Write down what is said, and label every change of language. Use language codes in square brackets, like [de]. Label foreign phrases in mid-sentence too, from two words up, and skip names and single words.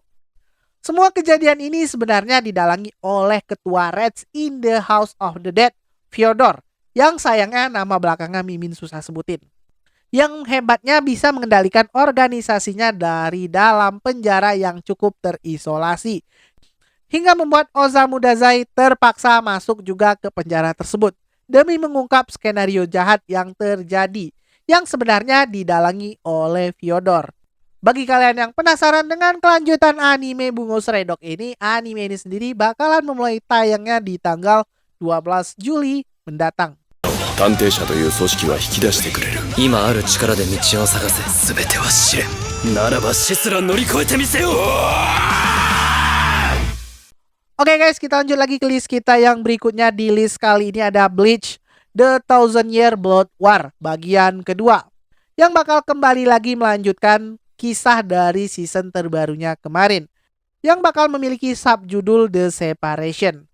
[id] Semua kejadian ini sebenarnya didalangi oleh ketua Reds in the House of the Dead, Fyodor, yang sayangnya nama belakangnya Mimin susah sebutin, yang hebatnya bisa mengendalikan organisasinya dari dalam penjara yang cukup terisolasi, hingga membuat Osamu Dazai terpaksa masuk juga ke penjara tersebut demi mengungkap skenario jahat yang terjadi yang sebenarnya didalangi oleh Fyodor. Bagi kalian yang penasaran dengan kelanjutan anime Bungo Stray Dogs ini, anime ini sendiri bakalan memulai tayangnya di tanggal 12 Juli mendatang. [ja] 探偵者という組織は引き出してくれる。今ある力で道を探せ。すべては試練。ならば死すら乗り越えてみせよう。 [id] Oke guys, kita lanjut lagi ke list kita yang berikutnya. Di list kali ini ada Bleach The Thousand Year Blood War bagian kedua, yang bakal kembali lagi melanjutkan kisah dari season terbarunya kemarin, yang bakal memiliki subjudul The Separation.